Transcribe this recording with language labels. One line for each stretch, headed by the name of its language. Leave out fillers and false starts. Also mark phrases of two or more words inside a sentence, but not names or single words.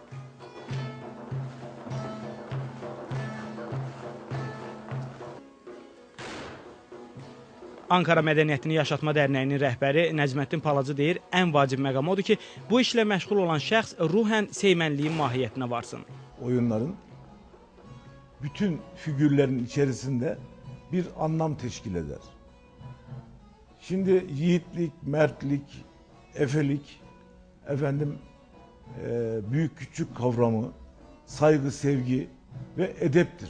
Azerbaijani: Ankara Mədəniyyətini Yaşatma Dərnəyinin rəhbəri Nəcməddin Palacı deyir, ən vacib məqam odur ki, bu işlə məşğul olan şəxs ruhən seymənliyin mahiyyətinə varsın.
Turkish: Oyunların bütün figürlerin içerisinde bir anlam teşkil eder. Şimdi yiğitlik, mertlik, efelik, büyük küçük kavramı, saygı, sevgi ve edeptir.